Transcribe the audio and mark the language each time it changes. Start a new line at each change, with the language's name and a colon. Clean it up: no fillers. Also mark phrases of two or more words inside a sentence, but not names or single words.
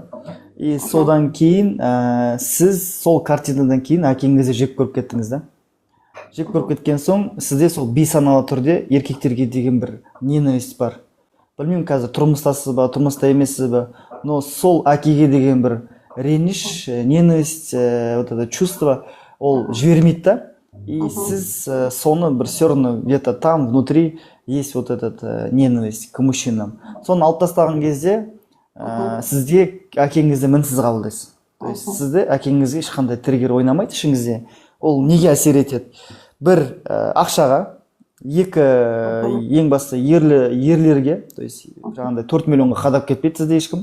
Kazakh: И содан кейін сіз сол картинадан кейін әкеңізді жек көріп кеттіңіз да. Жек көріп кеткен соң, сізде сол бейсаналы түрде еркектерге деген бір ненависть бар. Білмеймін, қазір тұрмыстасыз ба, тұрмыста емессіз ба, но сол әкеге деген бір реніш,
Russian: ненависть, вот это чувство,
Kazakh: ол жібермейді да.
Russian: И
Kazakh: сіз соны бір
Russian: все равно где-то там внутри есть вот этот ненависть к мужчинам.
Kazakh: Соны алып тастаған кезде сізде әкеңізді мінсіз қабылдайсыз.
Russian: То есть
Kazakh: сізде әкеңізге ешқандай триггер ойнамайды ішіңізде. Ол неге әсер етеді? Бір ақшаға, екі ең басты ерлерге,
Russian: то есть
Kazakh: жаңағыдай 4 миллионға қадап кетпейді сізде ешкім.